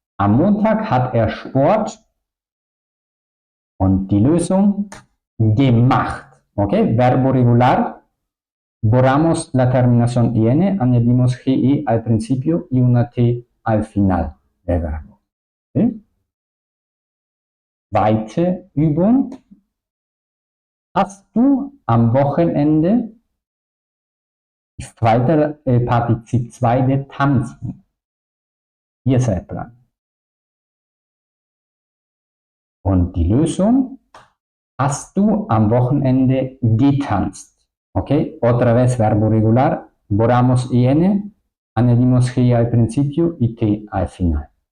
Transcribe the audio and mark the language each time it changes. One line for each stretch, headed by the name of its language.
German: Am Montag hat er Sport und die Lösung gemacht, ¿ok?
Spanish: Verbo regular. Borramos la terminación IN, añadimos GI al principio y una T al final del verbo.
German: ¿Sí? Zweite Übung. Hast du am Wochenende, weiter Partizip 2 de tanzen? Ihr seid dran. Und die Lösung, hast du am Wochenende getanzt?
Spanish: ¿Ok? Otra vez verbo regular, borramos IN, añadimos GI al principio y T al final.